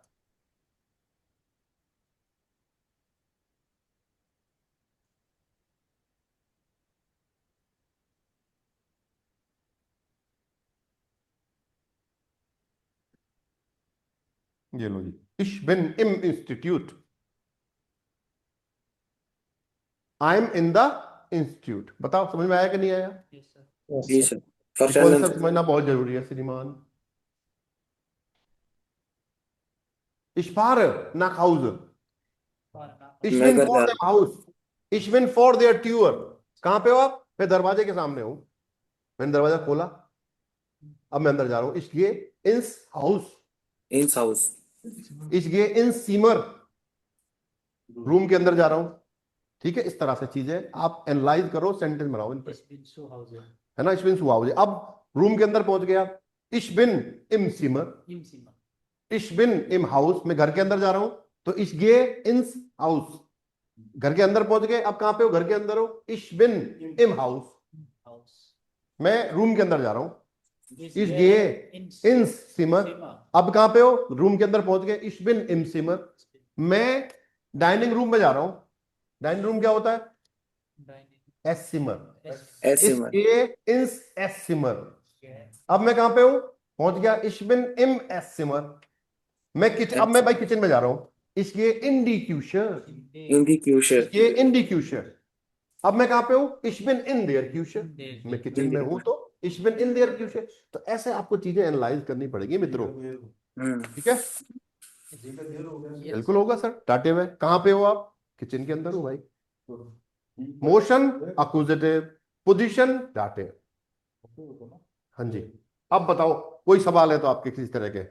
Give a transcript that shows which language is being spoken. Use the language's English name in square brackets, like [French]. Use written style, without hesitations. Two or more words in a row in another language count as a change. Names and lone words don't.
[Hindi] ये लो जी, [German] ich bin im Institut, [English] I am in the institute. [Hindi] बताओ समझ में आया कि नहीं आया? [English] yes sir यस [Hindi] जी सर। सर कॉन्सेप्ट समझना बहुत जरूरी है श्रीमान। [German] Ich fahre nach Hause. Ich [Hindi] मैं [German] bin [Hindi] घर [German] vor [Hindi] जा [German] dem Haus. Ich bin vor der Tür. [Hindi] कहां पे हो आप? मैं दरवाजे के सामने हूं। मैंने दरवाजा खोला, अब मैं अंदर जा रहा हूं। [German] Ich gehe ins Haus. ins हाउस Ich gehe ins Zimmer. [Hindi] रूम के अंदर जा रहा हूं। ठीक है, इस तरह से चीजें आप एनालाइज करो, सेंटेंस बनाओ इन पे, [German] ich bin zu Hause [Hindi] है ना? [German] Ich bin zu Hause. [Hindi] अब रूम के अंदर पहुंच गया, [German] Ich bin im Zimmer. im Zimmer Ich bin im Haus. [Hindi] मैं घर के अंदर जा रहा हूं, तो [German] ich gehe ins Haus. [Hindi] घर के अंदर पहुंच गए, अब कहां पे हो? घर के अंदर हो। [German] Ich bin im Haus. [Hindi] हाउस मैं रूम के अंदर जा रहा हूं। इस [German] Ich gehe ins Zimmer. सीमा [Hindi] अब कहां पे हो? रूम के अंदर पहुंच गए। [German] Ich bin im Zimmer. [Hindi] मैं डाइनिंग रूम में जा रहा हूं। डाइनिंग रूम क्या होता है? [German] Esszimmer. [Hindi] ऐसे [German] Ich gehe ins Esszimmer. [Hindi] अब मैं कहां पे हूं? पहुंच गया। [German] Ich bin im Esszimmer. [Hindi] मैं किचन, अब मैं भाई किचन में जा रहा हूं। [German] Ich gehe in die Küche. in die Küche Ich gehe in die Küche. [Hindi] अब मैं कहां पे हूं? [German] Ich bin in der Küche. [Hindi] मैं किचन में हूं, तो [German] Ich bin in der Küche. [Hindi] तो ऐसे आपको चीजें एनालाइज करनी पड़ेगी मित्रों। ठीक है, बिल्कुल होगा सर। डांटे हुए कहां पे हो आप? किचन के अंदर हो भाई। मोशन अक्यूजेटिव, पोजीशन डांटे। हाँ जी, अब बताओ कोई सवाल है तो आपके किसी तरह के?